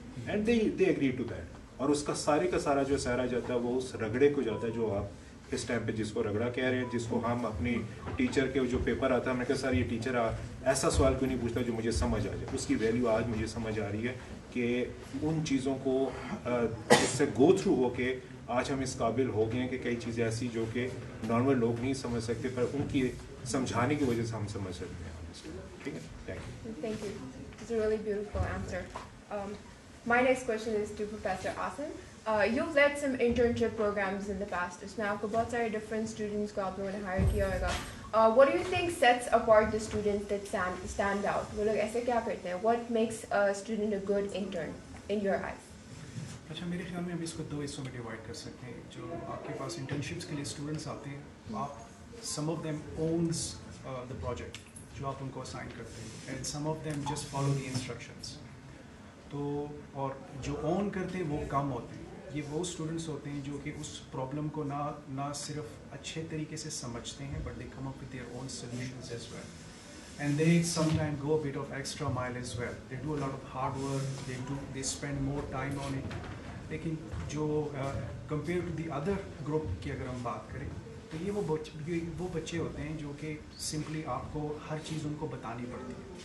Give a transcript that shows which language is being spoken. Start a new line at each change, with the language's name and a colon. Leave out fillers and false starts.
English: And they agree to that.
Urdu: اور اس کا سارا جو سہرا جاتا ہے وہ اس رگڑے کو جاتا ہے جو آپ اس ٹائم پہ جس کو رگڑا کہہ رہے ہیں, جس کو ہم اپنی ٹیچر کے جو پیپر آتا ہے ہم نے کہا سر یہ ٹیچر ایسا سوال کیوں نہیں پوچھتا جو مجھے سمجھ آ جائے. اس کی ویلیو آج مجھے سمجھ آ رہی ہے کہ ان چیزوں کو اس سے گو تھرو ہو کے آج ہم اس قابل ہو گئے ہیں کہ کئی چیزیں ایسی جو کہ نارمل لوگ نہیں سمجھ سکتے, پر ان کی سمجھانے کی وجہ سے ہم سمجھ سکتے ہیں. ٹھیک ہے,
English: Thank you. It's a really beautiful answer. My next question is to Professor Asim. You've led some internship programs in the past.
Urdu: اس میں آپ کو بہت سارے
English: different students
Urdu: کو آپ لوگوں نے hire کیا ہوگا.
English: What do you think sets apart the students that stand out?
Urdu: وہ لوگ ایسے کیا کرتے ہیں?
English: What makes a student a good intern in your eyes?
Urdu: اچھا, میرے خیال میں ہم اس کو دو حصوں میں ڈیوائڈ کر سکتے ہیں. جو آپ کے پاس انٹرنشپس کے لیے اسٹوڈنٹس آتے ہیں,
English: آپ some of them owns the project
Urdu: جو آپ ان کو اسائن کرتے ہیں,
English: And some of them just follow the instructions.
Urdu: تو اور جو اون کرتے ہیں وہ کم ہوتے ہیں. یہ وہ اسٹوڈنٹس ہوتے ہیں جو کہ اس پرابلم کو نہ صرف اچھے طریقے سے سمجھتے ہیں,
English: But they come up with their own solutions as well, and they some time go a bit of extra mile as well. They do a lot of hard work, they spend more time on it.
Urdu: لیکن جو compare to the other group کی اگر ہم بات کریں تو یہ وہ بچے ہوتے ہیں جو کہ سمپلی آپ کو ہر چیز ان کو بتانی پڑتی ہے.